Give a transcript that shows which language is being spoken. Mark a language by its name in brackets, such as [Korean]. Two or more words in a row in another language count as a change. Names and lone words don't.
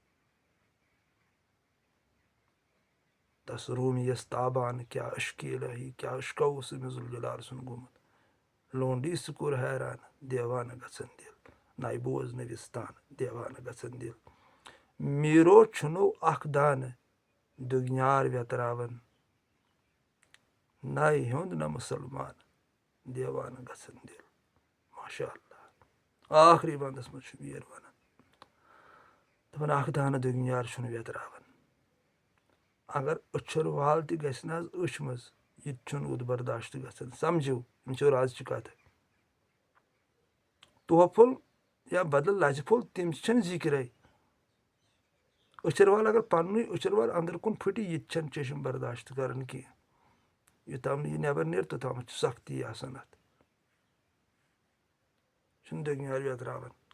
[Kashmiri] تس روٗمیَس تابان کیٛاہ عشقِ الہی کیٛاہ عشقا اوس أمِس ذوالجلال سُنٛد گوٚمُت لونڈی سُہ کوٚر حیران دیوانہٕ گژھن دِل نَیہِ بوز نٔوِستان دیوانہٕ گژھن دِل میٖرو چھُنو اکھ دانہٕ دُگنیار ویتراوان نَے ہیوٚنٛد نہ مُسلمان دیوانہٕ گژھن دِل [Arabic] ماشاء اللہ [Kashmiri] آخری وَندَس منٛز چھُ میٖر وَنان دَپان اکھ دانہٕ دُگنیار چھُنہٕ ویتراوان اگر أچھَر وال تہِ گژھِ نہ حظ أچھ منٛز یہِ تہِ چھُنہٕ اُد برداشت گژھان سَمجِو یِم چھِ رازچہِ کَتھٕ توفُل یا بدل لَژِ پھوٚل تِم چھَنہٕ ذِکرے أچھَر وال اگر پَننُے أچھَر وال أنٛدرٕ کُن پھٕٹہِ یہِ تہِ چھَنہٕ چٔشم برداشت کَران کینٛہہ یوٚتام نہٕ یہِ نٮ۪بر نیرِ توٚتامَتھ چھِ سختی آسان اَتھ چھُنہٕ دُگنیار ویتراوان